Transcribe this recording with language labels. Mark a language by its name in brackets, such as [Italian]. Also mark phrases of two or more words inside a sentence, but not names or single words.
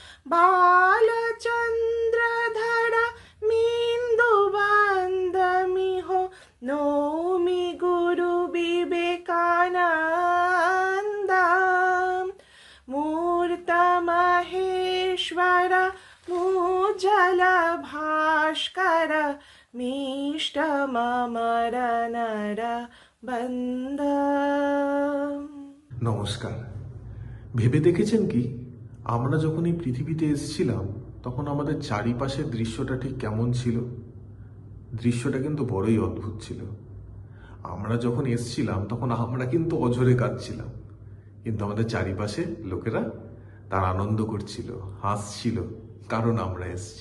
[Sanskrit] बालचन्द्रधर बिन्दुबन्दमिहो नौमि गुरु विवेकानन्दम् मूर्तमहेश्वर मुज्जल भास्कर मीष्टममर नर বন্দ। [Bangla] নমস্কার। ভেবে দেখেছেন কি, আমরা যখন এই পৃথিবীতে এসেছিলাম তখন আমাদের চারিপাশের দৃশ্যটা ঠিক কেমন ছিল? দৃশ্যটা কিন্তু বড়ই অদ্ভুত ছিল। আমরা যখন এসেছিলাম তখন আমরা কিন্তু অঝরে কাঁদছিলাম, কিন্তু আমাদের চারিপাশে লোকেরা তার আনন্দ করছিল, হাসছিল, কারণ আমরা এসেছি।